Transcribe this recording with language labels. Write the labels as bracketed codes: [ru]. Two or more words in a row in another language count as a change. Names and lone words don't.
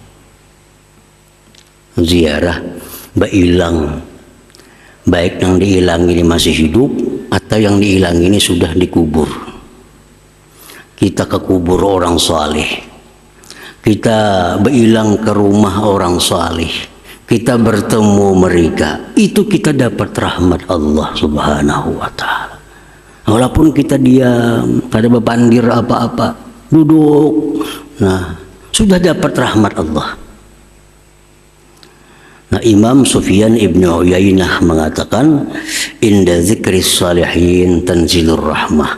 [bjn] Ziarah bailang, baik yang diilang ini masih hidup atau yang diilang ini sudah dikubur. Kita ke kubur orang saleh, kita bailang ke rumah orang saleh, kita bertemu mereka, itu kita dapat rahmat Allah Subhanahu wa ta'ala. Walaupun kita diam, kada bepandir apa-apa, duduk, nah sudah dapat rahmat Allah. Nah, [ar] Imam Sufyan Ibnu Uyainah mengatakan, عند ذكر الصالحين تنزل الرحمة.